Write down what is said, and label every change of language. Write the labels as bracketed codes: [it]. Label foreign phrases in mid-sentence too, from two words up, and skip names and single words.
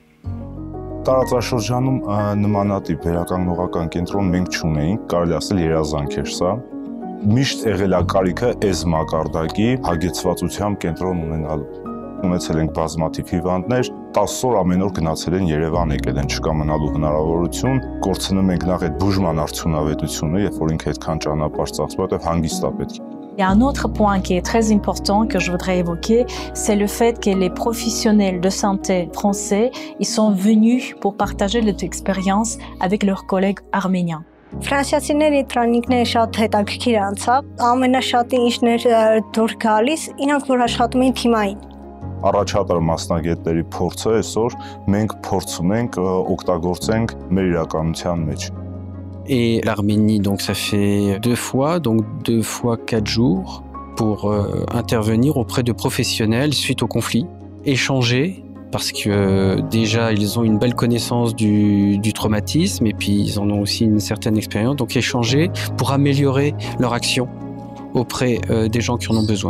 [hy] Տարածաշրջանում նմանատիպ վերականգնողական կենտրոն մենք չունեինք, կարելի ասել երազանք էր սա։ Միշտ եղել է կարիքը այս մակարդակի հագեցվածությամբ կենտրոն ունենալու։ Ունեցել ենք բազմաթիվ հիվանդներ, 10 օր ամեն օր գնացել են Երևան, եկել են, չկա մնալու հնարավորություն, կորցնում ենք նախ այդ բուժման արդյունավետությունը, երբ որ ինքը այդքան ճանապարհ ծախսում, որտեղ հանգիստ է պետք։ [fr] Il y a un autre point qui est très important que je voudrais évoquer, c'est le fait que les professionnels de santé français, ils sont venus pour partager leur expérience avec leurs collègues arméniens. [hy] Ֆրանսիացիների տրանիկները շատ հետաքրքիր անցավ, ամենաշատը ինչներ դուր գալիս, իրանք որ աշխատում են թիմային։ Առաջատար մասնագետների փորձը այսօր մենք փորձում ենք օգտագործենք մեր իրականության մեջ։ [fr] Et l'Arménie, donc ça fait 2 fois, donc 2 fois 4 jours pour intervenir auprès de professionnels suite au conflit, échanger parce que déjà ils ont une belle connaissance du traumatisme et puis ils en ont aussi une certaine expérience, donc échanger pour améliorer leur action auprès des gens qui en ont besoin.